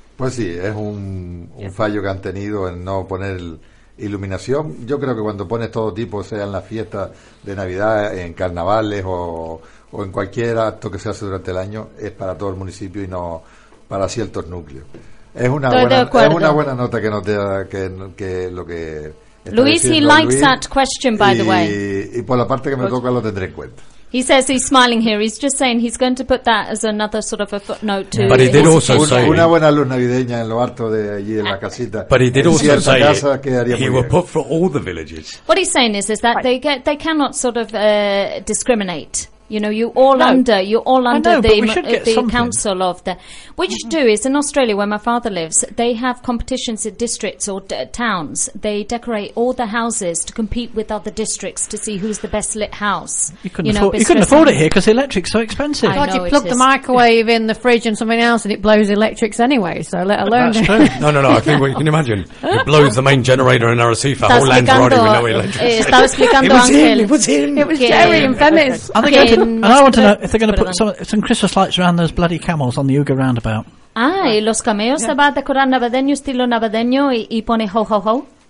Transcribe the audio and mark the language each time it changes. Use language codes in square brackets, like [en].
[es] Pues sí, es un fallo que han tenido en no poner iluminación. Yo creo que cuando pones todo tipo, sea en las fiestas de Navidad, en carnavales o en cualquier acto que se hace durante el año, es para todo el municipio y no para ciertos núcleos. Es una buena nota que nos da que lo que [en] Luis, he likes Luis, that question, by the way. [es] Y por la parte que me toca lo tendré en cuenta. [en] He says he's smiling here. He's just saying he's going to put that as another sort of a footnote to. But he did also say [es] una buena luz navideña en lo alto de allí en la casita. [en] But he did also say he was put for all the villages. What he's saying is that they cannot sort of discriminate. You know, you're all under the council of the. What you do is in Australia, where my father lives, they have competitions in districts or towns. They decorate all the houses to compete with other districts to see who's the best lit house. You couldn't afford it here because electric's so expensive. God, you plug the microwave in the fridge and something else, and it blows electrics anyway. So let alone. That's true. No. I think we can imagine it blows the main generator in Arrecife. Whole land already with no electricity. [es] Estaba explicando [en] Angel. It was Jerry and Femis. And I want to know if they're going to put some Christmas lights around those bloody camels on the Uga roundabout. [es] Ah, y los camellos se va a decorar navideño, estilo navideño, y pone ho, ho, ho.